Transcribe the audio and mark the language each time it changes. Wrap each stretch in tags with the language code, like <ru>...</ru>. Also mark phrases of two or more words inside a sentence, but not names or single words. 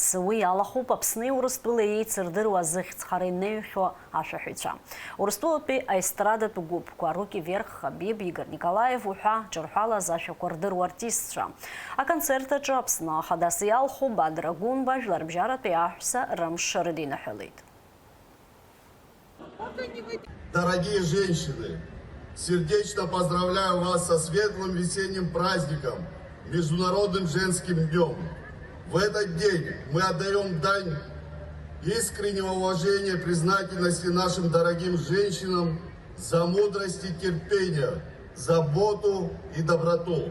<ab>Уи алахуп Аԥсни Урыстәыла еицырдыруа зыхьӡхара инеиҳәо ашәаҳәаҩцәа. Урыстәылатәи аестрадатә гәыԥқәа Руки Вверх, Хабиб, Игор Николаев уҳәа ҿырҳәалаз ашәақәа рдыруа артистцәа. Аконцерт аҿы Аԥсны ахадас иалху Бадрагәынба жәлар бжьаратәи аҳәса рымш рыдинаҳәалеит.</ab> <ru>Дорогие женщины, сердечно поздравляю вас со светлым весенним праздником, Международным женским днем. В этот день мы отдаем дань искреннего уважения и признательности нашим дорогим женщинам, за мудрость и терпение, заботу и доброту.</ru>